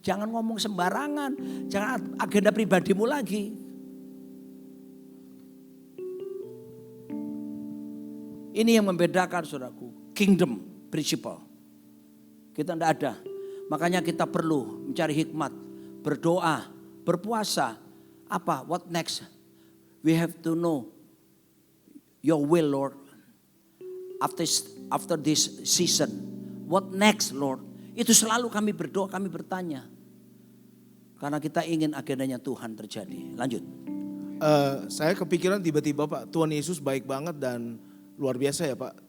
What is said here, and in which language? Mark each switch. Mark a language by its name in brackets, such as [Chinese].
[Indonesian] Jangan ngomong sembarangan, jangan agenda pribadimu lagi. Ini yang membedakan saudaraku, [English] kingdom principle. [Indonesian] Kita tidak ada, makanya kita perlu mencari hikmat, berdoa, berpuasa. Apa? [English] What next? We have to know your will, Lord. After this season, what next, Lord? [Indonesian] Itu selalu kami berdoa, kami bertanya. Karena kita ingin agendanya Tuhan terjadi. Lanjut. Saya kepikiran tiba-tiba Pak, Tuhan Yesus baik banget dan luar biasa ya Pak.